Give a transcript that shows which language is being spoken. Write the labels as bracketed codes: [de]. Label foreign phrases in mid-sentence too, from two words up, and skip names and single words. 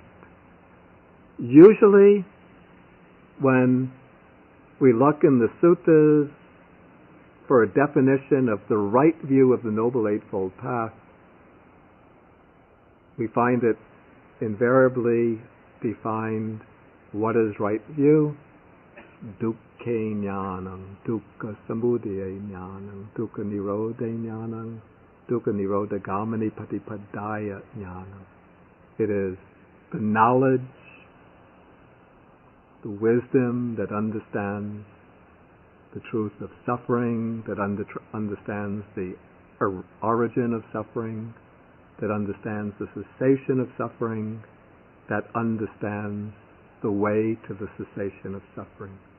[en] Usually, when we look in the suttas for a definition of the right view of the Noble Eightfold Path, we find it invariably defined what is right view. [pi] Dukkha jnanam, dukkha samudaya jnanam, dukkha nirodha jnanam, dukkha nirodha gamani patipadaya jnanam. [en] It is the knowledge, the wisdom that understands the truth of suffering, that understands the origin of suffering, that understands the cessation of suffering, that understands the way to the cessation of suffering.